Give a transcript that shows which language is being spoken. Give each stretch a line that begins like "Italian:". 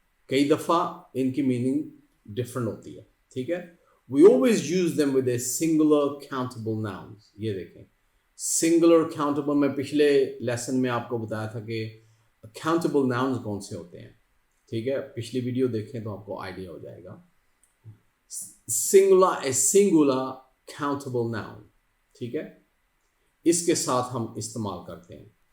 Hindi: कई दफ़ा इनकी मीनिंग डिफरेंट होती है. ठीक है,
English: we always use them with a singular countable nouns.
Hindi: ये देखें, singular countable. मैं पिछले लेसन में आपको बताया था कि countable nouns कौन से होते हैं. ठीक है, पिछली वीडियो देखें तो आपको आइडिया हो जाएगा.
English: a singular countable noun.
Hindi: ठीक है, इसके साथ हम इस्तेमाल करते हैं.